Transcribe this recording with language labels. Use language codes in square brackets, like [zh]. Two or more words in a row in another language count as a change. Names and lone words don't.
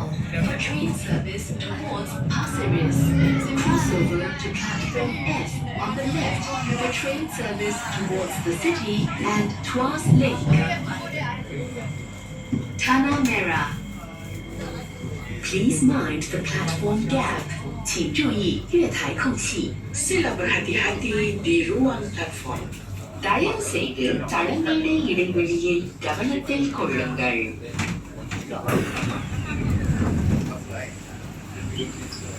[en] The train service towards Pasir Ris. Cross over to platform F on the left for the train service towards the city and Tuas Link. Tanah Merah. Please mind the platform gap. [zh] 请注意月台空隙。 [ms] Sila berhati-hati di ruang platform. [ta] தயவு செய்து தளங்களிலே இடைவெளியை கவனத்தில் கொள்ளுங்கள்.